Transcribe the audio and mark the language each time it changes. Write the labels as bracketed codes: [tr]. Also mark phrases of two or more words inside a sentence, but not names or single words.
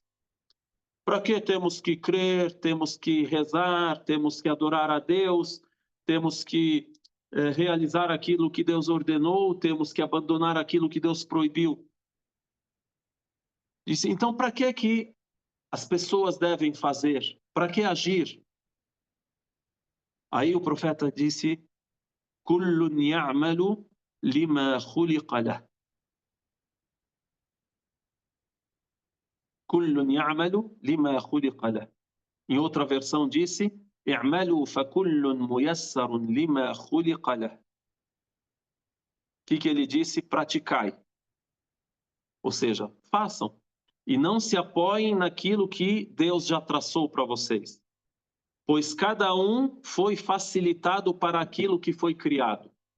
[pt] Para que temos que crer, temos que rezar, temos que adorar a Deus, temos que realizar aquilo que Deus ordenou, temos que abandonar aquilo que Deus proibiu? Disse, então, para que as pessoas devem fazer? Para que agir? Aí o profeta disse: [ar] كل يعمل لما خلق له. كل يعمل لما خلق له. [pt] Em outra versão disse: [ar] اعملوا فكل ميسر لما خلق له. [pt] O que ele disse? Praticai. Ou seja, façam. E não se apoiem naquilo que Deus já traçou para vocês. Pois cada um foi facilitado para aquilo que foi criado.